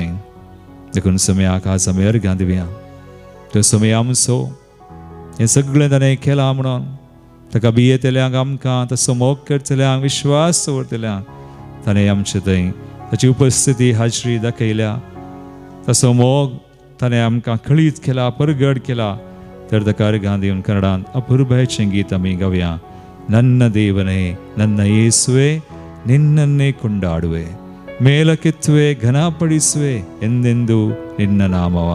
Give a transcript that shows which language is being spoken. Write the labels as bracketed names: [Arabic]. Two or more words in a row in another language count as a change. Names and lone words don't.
[Konkani] देखून सुमयाक आज आमी अर्घां दिवया. तो सुमय आमचो हें सगळें ताणें केलां म्हणून ताका भियेतल्यांक, आमकां तसो मोग करतल्यांक, विश्वास दवरतल्यांक ताणें आमचे थंय ताची उपस्थिती, हाजरी दाखयल्या. तसो मोग ताणें आमकां कळीत केला, परगड केला. तर ताका अर्घां दिवन कन्नडांत अपुर्बायेचें गीत आमी गावया. [Kannada] ನನ್ನ ದೇವನೇ, ನನ್ನ ಯೇಸುವೆ, ನಿನ್ನನ್ನೇ ಕೊಂಡಾಡುವೆ, ಮೇಲಕ್ಕೆತ್ತುವೆ, ಘನಪಡಿಸುವೆ ಎಂದೆಂದು ನಿನ್ನ ನಾಮವ.